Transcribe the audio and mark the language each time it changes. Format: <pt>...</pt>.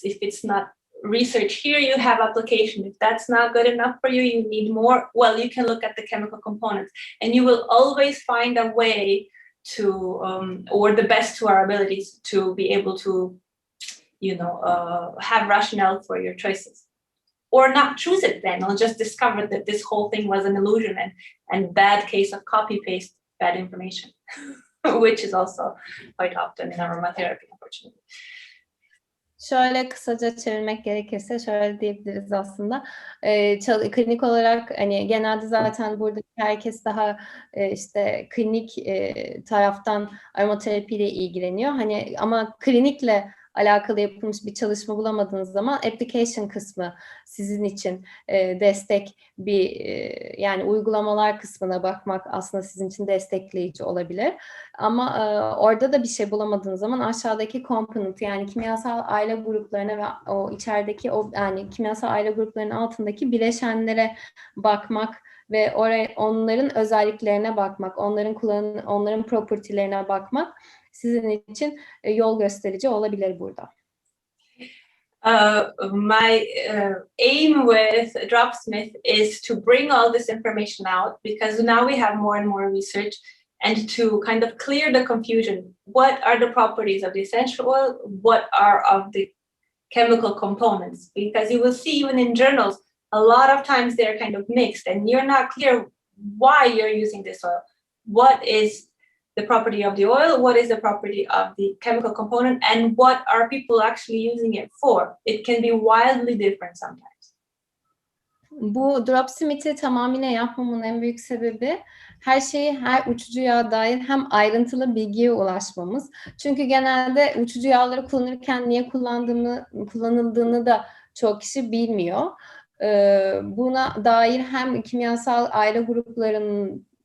<en>If it's not research here, you have application. If that's not good enough for you, you need more, well, you can look at the chemical components, and you will always find a way to, or the best to our abilities to be able to, you know, have rationale for your choices. Or not choose it then, or just discover that this whole thing was an illusion and bad case of copy-paste bad information, which is also quite often in aromatherapy, unfortunately.</en> <tr>Şöyle kısaca çevirmek gerekirse şöyle diyebiliriz aslında. Klinik olarak hani genelde zaten buradaki herkes daha işte klinik taraftan aromaterapiyle ilgileniyor. Hani ama klinikle alakalı yapılmış bir çalışma bulamadığınız zaman application kısmı sizin için destek bir yani uygulamalar kısmına bakmak aslında sizin için destekleyici olabilir. Ama orada da bir şey bulamadığınız zaman aşağıdaki component, yani kimyasal aile gruplarına ve o içerideki o yani kimyasal aile gruplarının altındaki bileşenlere bakmak ve onların özelliklerine bakmak, onların property'lerine bakmak sizin için yol gösterici olabilir burada.</tr> <en>My aim with Dropsmith is to bring all this information out, because now we have more and more research, and to kind of clear the confusion. What are the properties of the essential oil? What are of the chemical components? Because you will see even in journals, a lot of times they're kind of mixed, and you're not clear why you're using this oil. What is the property of the oil? What is the property of the chemical component? And what are people actually using it for? It can be wildly different sometimes.</en> <tr>Bu Dropsmith'i tamamıyla yapmamın en büyük sebebi her uçucu yağa dair hem ayrıntılı bilgiye ulaşmamız. Çünkü genelde uçucu yağları kullanırken niye kullanıldığını da çok kişi bilmiyor. Buna dair hem kimyasal aile gruplarının</tr>